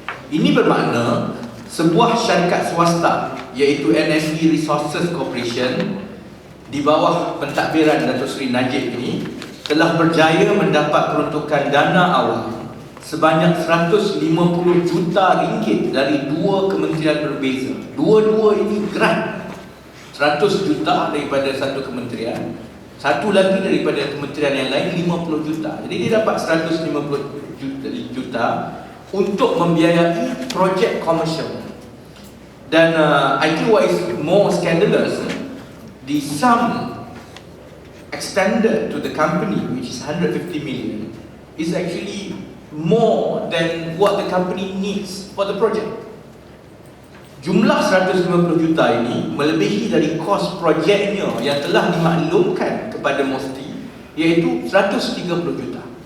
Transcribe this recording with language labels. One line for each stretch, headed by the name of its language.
Malay: Ini bermakna sebuah syarikat swasta iaitu NSE Resources Corporation di bawah pentadbiran Datuk Seri Najib ini telah berjaya mendapat peruntukan dana awam sebanyak 150 juta ringgit dari dua kementerian berbeza. Dua-dua ini grant. 100 juta daripada satu kementerian, satu lagi daripada kementerian yang lain 50 juta. Jadi dia dapat 150 juta untuk membiayai projek komersial.
English: Dan I think what is more scandalous, the sum extended to the company, which is 150 million, is actually more than what the company needs for the project.
Malay: Jumlah 150 juta ini melebihi dari kos projeknya yang telah dimaklumkan kepada MOSTI, iaitu 130 juta.